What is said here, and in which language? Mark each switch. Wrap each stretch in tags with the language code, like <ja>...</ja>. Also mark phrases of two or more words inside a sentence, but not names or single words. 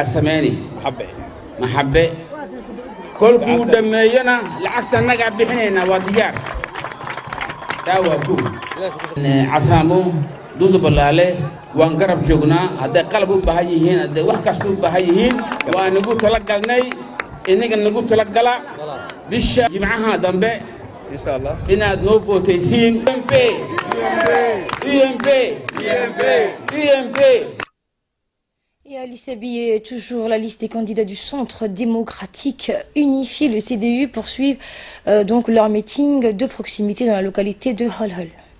<so>sameeyay maxabbe kolkuu dhameeyana lacagta naga bixinayna waa diyaar daawa ku casaamo dudu balaale waan garab joognaa hadday qalab u baahan yihiin hadday wax kasta u baahan yihiin waa nagu tala galnay inaga nagu tala gala bisha jimcaha dambe</so> <ar>إن شاء الله</ar> <so>inaad noo vootaysiin UMP</so> <fr>Et Ali Sabiix, toujours la liste des candidats du Centre démocratique unifié, le CDU, poursuivent donc leur meeting de proximité dans la localité de Holhol.</fr>